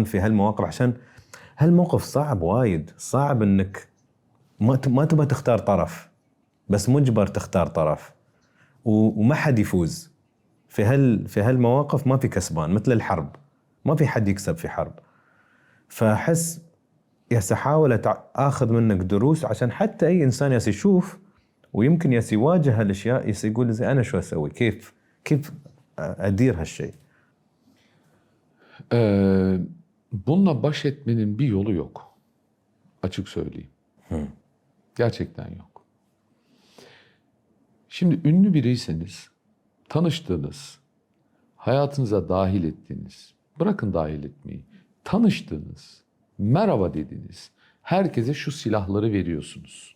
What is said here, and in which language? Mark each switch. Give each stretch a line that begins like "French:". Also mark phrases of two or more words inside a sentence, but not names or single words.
Arabic: في هالمواقف عشان هالموقف صعب وايد صعب انك ما تبغى تختار طرف بس مجبر تختار طرف وما حد يفوز في هالمواقف ما في كسبان مثل الحرب ما في حد يكسب في حرب فأحس احاول اخذ منك دروس عشان حتى اي انسان يشوف ويمكن يواجه هالاشياء يقول زي انا شو اسوي كيف ادير هالشيء.
Turkish: Bununla baş etmenin bir yolu yok. Açık söyleyeyim. Gerçekten yok. Şimdi ünlü biriyseniz, tanıştığınız, hayatınıza dahil ettiğiniz, bırakın dahil etmeyi, tanıştığınız, merhaba dediğiniz herkese şu silahları veriyorsunuz.